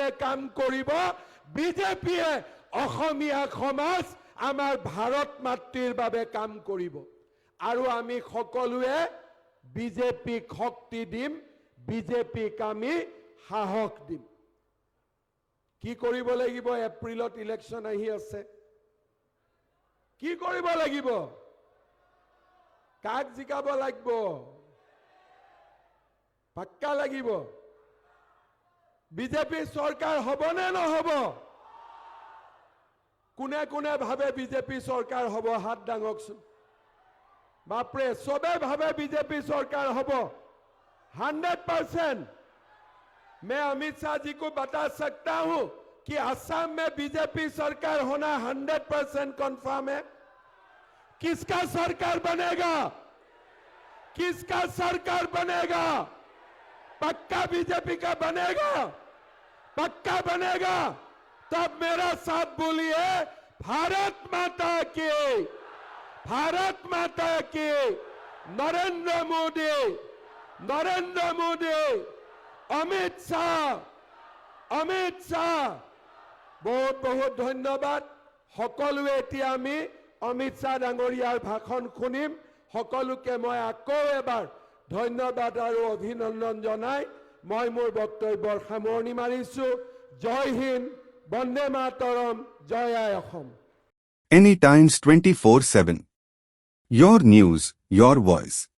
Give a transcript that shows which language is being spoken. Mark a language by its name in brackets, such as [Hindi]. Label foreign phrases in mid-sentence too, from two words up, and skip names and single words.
[Assamese] কাম কৰিব বিজেপিয়ে অসমীয়া সমাজ আমাৰ ভাৰত মাতৃৰ বাবে কাম কৰিব আৰু আমি সকলোৱে বিজেপিক শক্তি দিম বিজেপিক আমি সাহস দিম কি কৰিব লাগিব এপ্ৰিলত ইলেকশ্যন আহি আছে কি কৰিব লাগিব কাক জিকাব লাগিব পাক্কা লাগিব বিজেপি চৰকাৰ হ'বনে নহ'ব কোনে কোনে ভাবে বিজেপি চৰকাৰ হ'ব হাত দাঙকচোন বাপৰে সবে ভাবে বিজেপি চৰকাৰ হ'ব [Hindi] 100% मैं अमित शाह जी को बता सकता हूं कि असम में बीजेपी सरकार होना 100% कंफर्म है किसका सरकार बनेगा किसका सरकार बनेगा पक्का बीजेपी का बनेगा पक्का बनेगा तब मेरा साथ बोलिए भारत माता की [Assamese] नरेंद्र मोदी অমিত শ্বাহ অমিত শ্বাহ বহুত বহুত ধন্যবাদ সকলোৱে এতিয়া আমি অমিত শ্বাহ ডাঙৰীয়াৰ ভাষণ শুনিম সকলোকে মই আকৌ এবাৰ ধন্যবাদ আৰু অভিনন্দন জনাই মই মোৰ বক্তব্যৰ সামৰণি মাৰিছো জয় হিন্দ বন্দে মাতৰম জয় আই অসম [English] Any Times 24/7. Your news, your voice.